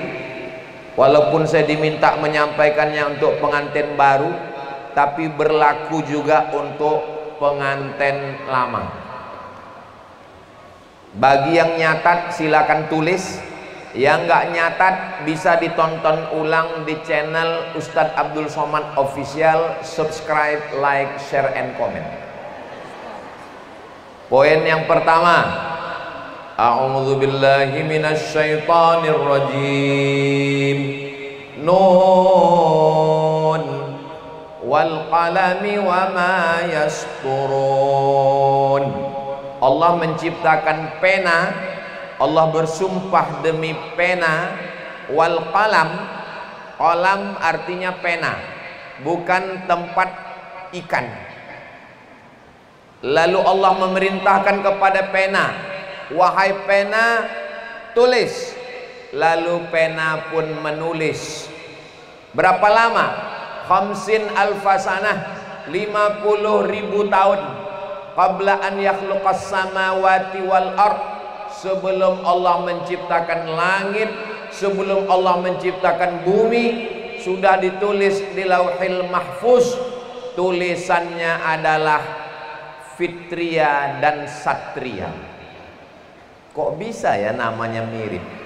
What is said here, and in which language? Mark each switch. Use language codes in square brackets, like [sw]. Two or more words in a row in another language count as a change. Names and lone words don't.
[id] Walaupun saya diminta menyampaikannya untuk pengantin baru, tapi berlaku juga untuk pengantin lama. Bagi yang nyatat silakan tulis, yang nggak nyatat bisa ditonton ulang di channel Ustadz Abdul Somad Official. [en] Subscribe, like, share, and comment. [id] Poin yang pertama, [ar] أعوذ بالله من الشيطان الرجيم. ن والقلم وما يسطرون. [id] Allah menciptakan pena, Allah bersumpah demi pena. [ar] والقلم, [id] qalam artinya pena, bukan tempat ikan. Lalu Allah memerintahkan kepada pena, wahai pena, tulis. Lalu pena pun menulis. Berapa lama? [ar] خمسين ألف سنة, [id] 50.000 tahun. [ar] قبل أن يخلق السماوات والأرض, [id] sebelum Allah menciptakan langit, sebelum Allah menciptakan bumi, sudah ditulis di Lauhil Mahfuz. Tulisannya adalah Fitria dan Satria. Kok bisa ya namanya mirip?